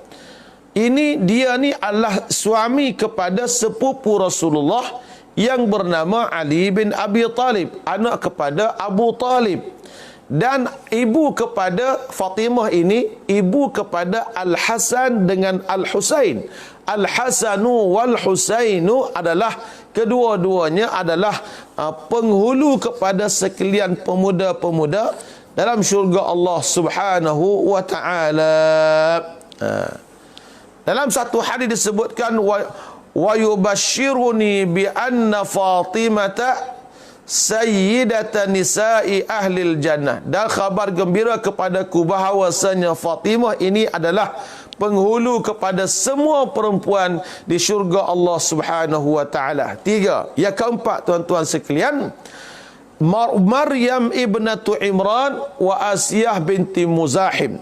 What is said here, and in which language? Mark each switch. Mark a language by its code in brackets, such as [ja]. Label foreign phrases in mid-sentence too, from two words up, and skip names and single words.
[ms] Ini dia ni adalah suami kepada sepupu Rasulullah yang bernama Ali bin Abi Talib, anak kepada Abu Talib. Dan ibu kepada Fatimah ini, ibu kepada Al-Hasan dengan Al-Husain. Al-Hasanu wal-Husainu adalah kedua-duanya adalah penghulu kepada sekalian pemuda-pemuda dalam syurga Allah [ar] سبحانه وتعالى. [ms] Dalam satu hadis disebutkan [ar] ويبشرني بأن فاطمة سيدة نساء أهل الجنة. [ms] Dan khabar gembira kepadaku bahawasanya Fatimah ini adalah penghulu kepada semua perempuan di syurga Allah [ar] سبحانه وتعالى. [ms] Tiga. Yang keempat tuan-tuan sekalian, Maryam ibnatu Imran wa Asiyah binti Muzahim.